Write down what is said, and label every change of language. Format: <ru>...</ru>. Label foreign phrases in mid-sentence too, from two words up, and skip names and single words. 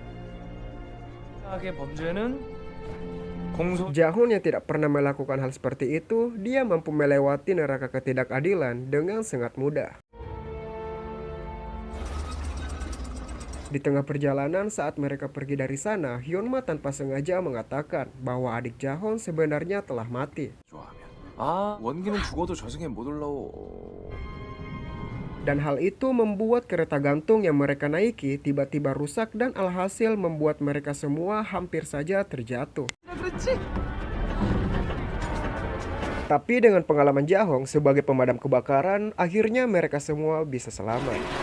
<id>Jahon yang tidak pernah melakukan hal seperti itu, dia mampu melewati neraka ketidakadilan dengan sangat mudah. Di tengah perjalanan saat mereka pergi dari sana, Hyunma tanpa sengaja mengatakan bahwa adik Jahon sebenarnya telah mati.</id> <ko>원기는 죽어도 저승에 못 올라오.</ko> <id>Dan hal itu membuat kereta gantung yang mereka naiki tiba-tiba rusak dan alhasil membuat mereka semua hampir saja terjatuh. Tapi dengan pengalaman Jahong sebagai pemadam kebakaran, akhirnya mereka semua bisa selamat.</id>